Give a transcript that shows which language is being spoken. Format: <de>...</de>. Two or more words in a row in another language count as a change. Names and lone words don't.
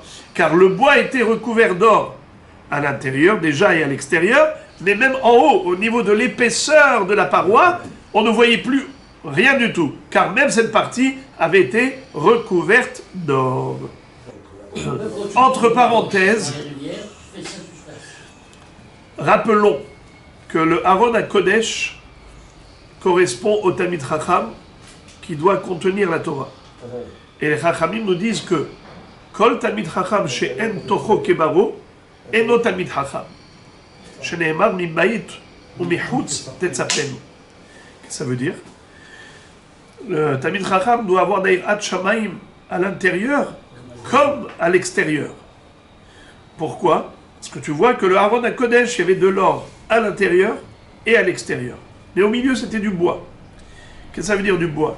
<fr>Car le bois était recouvert d'or à l'intérieur déjà et à l'extérieur, mais même en haut, au niveau de l'épaisseur de la paroi, on ne voyait plus rien du tout, car même cette partie avait été recouverte d'or. Entre parenthèses, rappelons que le</fr> <he>ארון הקודש</he> <fr>correspond au</fr> <he>תלמיד חכם</he> <fr>qui doit contenir la Torah. Et les Chachamim nous disent que</fr> <he>כל תלמיד חכם שאין תוכו כברו אינו תלמיד חכם שנאמר מבית ומחוץ תצפנו.</he> <fr>Ça veut dire le</fr> <he>תלמיד חכם</he> <fr>doit avoir</fr> <he>יראת שמים</he> <fr>à l'intérieur comme à l'extérieur. Pourquoi? Parce que tu vois que le</fr> <he>ארון הקודש,</he> <fr>il y avait de l'or à l'intérieur et à l'extérieur. Mais au milieu, c'était du bois. Qu'est-ce que ça veut dire du bois?</fr>